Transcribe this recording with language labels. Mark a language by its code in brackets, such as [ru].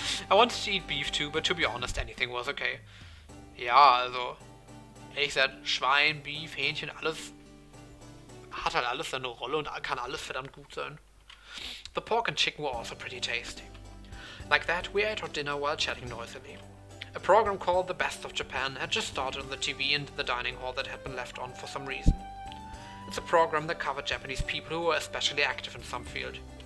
[en] I wanted to eat beef too, but to be honest, anything was okay. [de] Ja, also, ehrlich gesagt, Schwein, Beef, Hähnchen, alles hat halt alles seine Rolle und kann alles verdammt gut sein. [en] The pork and chicken were also pretty tasty. Like that, we ate our dinner while chatting noisily. A program called The Best of Japan had just started on the TV in the dining hall that had been left on for some reason. It's a program that covered Japanese people who were especially active in some field.